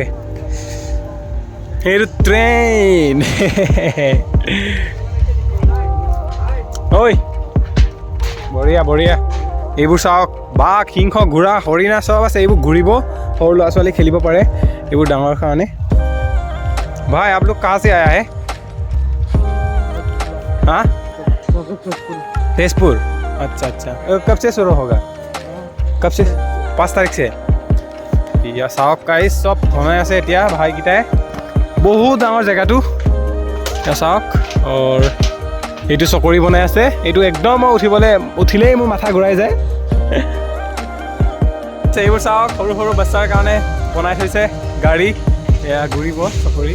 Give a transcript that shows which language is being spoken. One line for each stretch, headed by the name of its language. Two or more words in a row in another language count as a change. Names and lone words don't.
Assamese: এইটো ট্ৰেইন ঐ বঢ়িয়া বঢ়িয়া। এইবোৰ চাওক বাঘ, সিংহ, ঘোঁৰা, হৰিণা চব আছে। এইবোৰ ঘূৰিব, সৰু ল'ৰা ছোৱালী খেলিব পাৰে এইবোৰ ডাঙৰ কাৰণে।
Hindi: भाई आप लोग कहाँ से आया है? हाँ तेजपुर। अच्छा अच्छा, कब से शुरू होगा? कब से? 5 तारीख से।
Assamese: या চাওক গাইজ চব বনাই আছে এতিয়া ভাইকেইটাই, বহুত ডাঙৰ জেগাটো। এতিয়া চাওক আৰু এইটো চকৰি বনাই আছে। এইটো একদম মই উঠিলেই মোৰ মাথা ঘূৰাই যায়। এইবোৰ চাওক সৰু সৰু বাচ্চাৰ কাৰণে বনাই থৈছে গাড়ী, এয়া ঘূৰিব চকৰি।